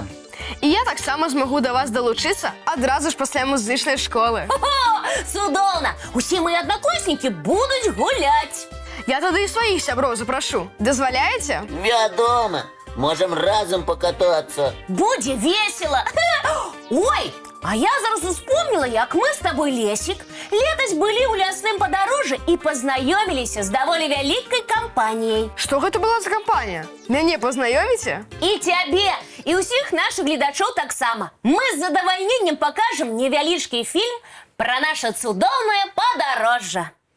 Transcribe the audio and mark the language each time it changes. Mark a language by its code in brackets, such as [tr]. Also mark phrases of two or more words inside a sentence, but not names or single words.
[be] І я таксама змагу да вас далучыцца адразу ж пасля музычнай школы. О, цудоўна! Усе [ru] мои одноклассники [be] будуць гуляць. Я тады і сваіх сяброў запрашу. Дазваляеце? Вядома, можам разам пакатацца. Будзе весело. Ой, а я зараз успомнила, як мы [ru] с тобой, [be] Лесик, летась былі ў лясным падарожжы і пазнаёміліся з даволі вялікай кампаніяй. Што гэта была за кампанія? Мяне пазнаёміце? І цябе, і ўсіх нашых гледачоў таксама. Мы з задавальненнем пакажам невялічкі фільм пра наша цудоўнае падарожжа.